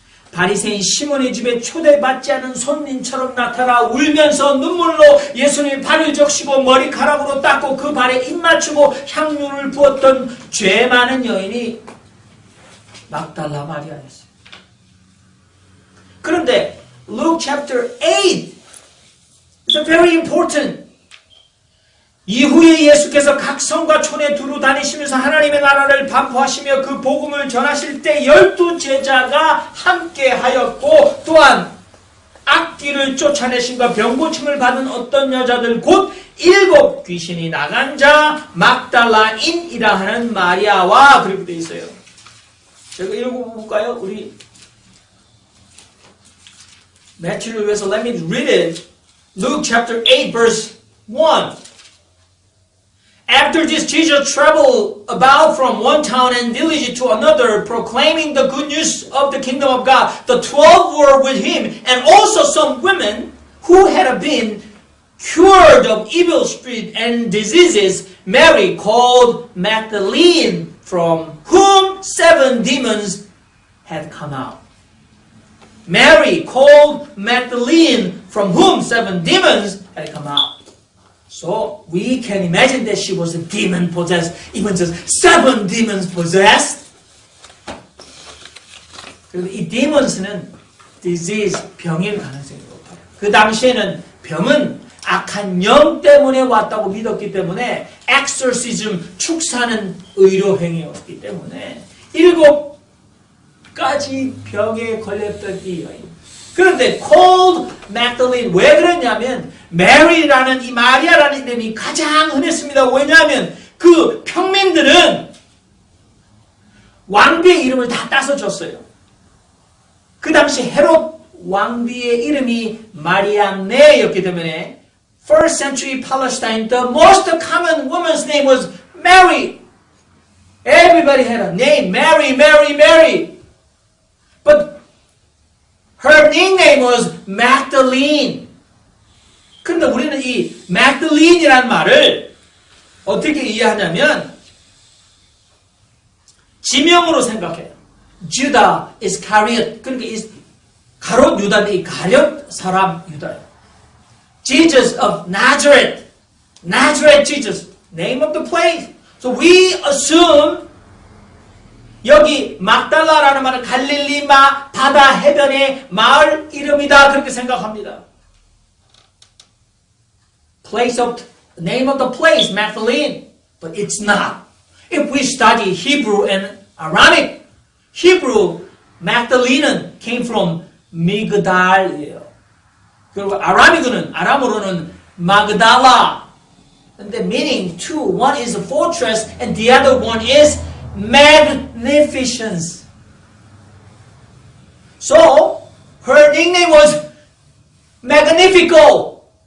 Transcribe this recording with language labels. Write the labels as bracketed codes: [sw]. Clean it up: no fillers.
[ko] 바리새인 시몬의 집에 초대받지 않은 손님처럼 나타나 울면서 눈물로 예수님의 발을 적시고 머리카락으로 닦고 그 발에 입 맞추고 향유를 부었던 죄 많은 여인이 막달라 마리아였어요. [en] 그런데 Luke chapter 8 is very important. [ko] 이후에 예수께서 각 성과 촌에 두루 다니시면서 하나님의 나라를 반포하시며 그 복음을 전하실 때 12 제자가 함께 하였고 또한 악귀를 쫓아내심과 병고침을 받은 어떤 여자들 곧 7 귀신이 나간 자 막달라인이라 하는 마리아와 그렇게 되어 있어요. 제가 읽어볼까요? 우리 매튜를 위해서 [en] let me read it. Luke chapter 8 verse 1. After this, Jesus traveled about from one town and village to another, proclaiming the good news of the kingdom of God. The 12 were with him, and also some women who had been cured of evil spirit and diseases, Mary called Magdalene, from whom 7 demons had come out. Mary called Magdalene, from whom 7 demons had come out. So we can imagine that she was a demon possessed, even just 7 demons possessed. [ko] 그리고 이 demons는 disease, 병일 가능성이 높아요. 그 당시에는 병은 악한 영 때문에 왔다고 믿었기 때문에 exorcism, 축사는 의료 행위였기 때문에 7가지 병에 걸렸던 이 여인. 그런데 [en] called Magdalene, [ko] 왜 그랬냐면 Mary라는 이 마리아라는 이름이 가장 흔했습니다. 왜냐하면 그 평민들은 왕비의 이름을 다 따서 줬어요. 그 당시 헤롯 왕비의 이름이 마리암네였기 때문에 [en] first century Palestine, the most common woman's name was Mary. Everybody had a name, Mary, Mary, Mary. But her nickname was Magdalene. [ko] 그런데 우리는 이 Magdalene이라는 말을 어떻게 이해하냐면 지명으로 생각해요. 주다 Iscariot. 그러니까 가롯 유다인데 이 가룟 사람 유다예요. [en] Jesus of Nazareth. Nazareth Jesus. Name of the place. So we assume [ko] 여기 막달라라는 말은 갈릴리마 바다 해변의 마을 이름이다. 그렇게 생각합니다. [en] Place of, name of the place, Magdalene. But it's not. If we study Hebrew and Aramaic, Hebrew, Magdalene는 came from 미그달이에요. [ko] 그리고 아람어로는 마그달라. [en] And the meaning two, one is a fortress and the other one is magnificence. So, her nickname was Magnifico.